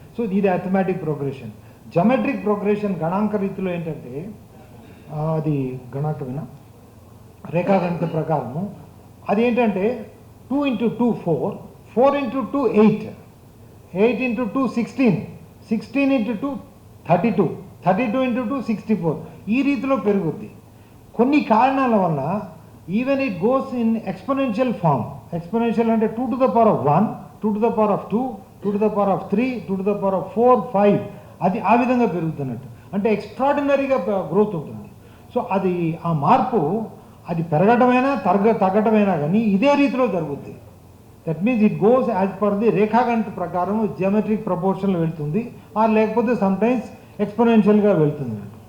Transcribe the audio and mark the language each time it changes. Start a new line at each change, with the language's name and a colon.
Telugu: So ఇది arithmetic progression. జమెట్రిక్ progression గణాంక రీతిలో ఏంటంటే అది గణాంకమైన రేఖాగణిత ప్రకారము అది ఏంటంటే 2 × 2 4, 4 × 2 8, 8 × 2 16, 16 × 2 32, 32 × 2 64. ఈ రీతిలో పెరుగుద్ది. కొన్ని కారణాల వల్ల
English: Even it goes in exponential form. Exponential
Telugu: అంటే
English: 2 to the power of 1, 2 to the power of 2, 2 to the power of 3, 2 to the power of 4, 5.
Telugu: అది ఆ విధంగా పెరుగుతున్నట్టు, అంటే ఎక్స్ట్రాడినరీగా గ్రోత్ ఉంటుంది. సో అది ఆ మార్పు అది పెరగటమైనా తగ్గటమైనా కానీ ఇదే రీతిలో జరుగుద్ది.
English: that means it goes as per the
Telugu: రేఖాగణిత ప్రకారం
English: geometric ప్రపోర్షన్లో
Telugu: వెళ్తుంది, లేకపోతే
English: sometimes ఎక్స్పోనెన్షియల్గా
Telugu: వెళ్తుంది.